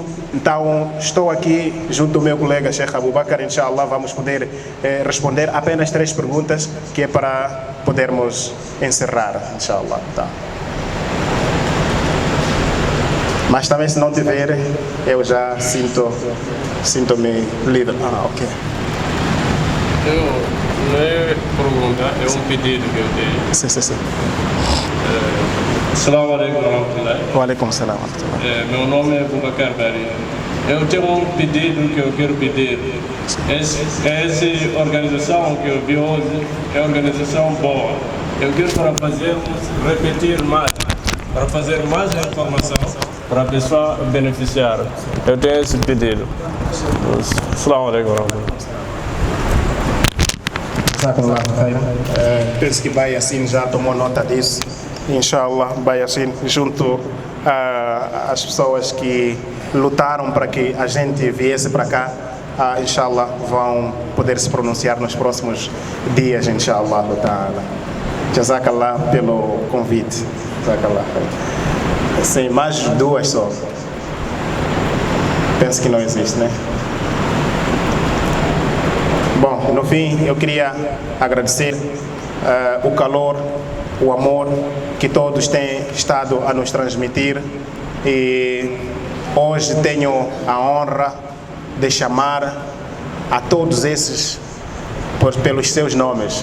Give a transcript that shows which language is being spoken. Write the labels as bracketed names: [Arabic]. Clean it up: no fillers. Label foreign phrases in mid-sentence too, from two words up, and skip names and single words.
[Portuguese] Então estou aqui junto ao meu colega Sheikh Abu Bakr, inshallah vamos poder responder apenas 3 perguntas, que é para podermos encerrar, inshallah. Tá. Mas também se não tiver, eu já sinto-me livre. Ok. Não é pergunta, é um pedido que eu tenho. Sim. [Arabic] السلام عليكم ورحمة الله. وعليكم السلام ورحمة الله. [Portuguese] Meu nome é Abu Bakr Bari. Eu tenho um pedido que eu quero pedir. Essa organização que eu vi hoje é uma organização boa. Eu quero repetir mais, para fazer mais informação, para a pessoa beneficiar. Eu tenho esse pedido. [Arabic] السلام عليكم ورحمة الله. [Portuguese] Penso que Bai Yassin já tomou nota disso. Inshallah, Bai Yassin, junto às pessoas que lutaram para que a gente viesse para cá, inshallah, vão poder se pronunciar nos próximos dias, inshallah. Jazakallah pelo convite. Jazakallah. Sim, mais 2 só. Penso que não existe, né? Bom, no fim, eu queria agradecer o calor, o amor que todos têm estado a nos transmitir, e hoje tenho a honra de chamar a todos esses pelos seus nomes.